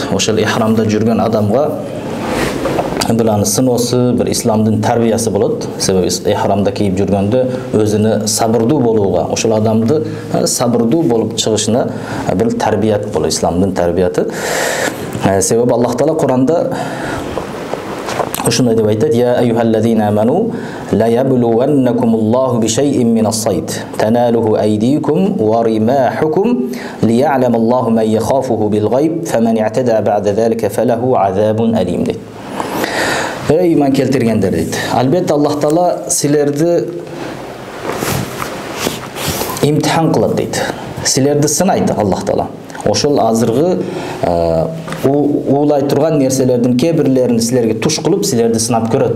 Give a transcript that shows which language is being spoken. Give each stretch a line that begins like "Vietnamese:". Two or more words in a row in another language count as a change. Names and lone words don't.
Kyrgyz: Ошол ихрамда жүргөн адамга бул анын сыноосу, бир исламдын тарбиясы болот. Себеби ихрамда кийип жүргөндө өзүнө сабырдуу болууга, ошол адамды сабырдуу болуп чыгышына бир тарбият болот, исламдын тарбияты. Себеби Аллах Таала Куранда ушундай деп айтат:
Arabic: "يا أيها الذين آمنوا ليبلونكم الله بشيء من الصيد تناله أيديكم ورماحكم ليعلم الله من يخافه بالغيب فمن اعتدى بعد ذلك فله عذاب أليم" дейт.
Kyrgyz: Эй иман келтиргендер дейт. Албетте Аллах Таала силерди имтихан кылат дейт. Силерди сынайт Аллах Таала. Ошол азыркы уулай турган нерселердин кээ бирлерин силерге туш кылып, силерди сынап көрөт.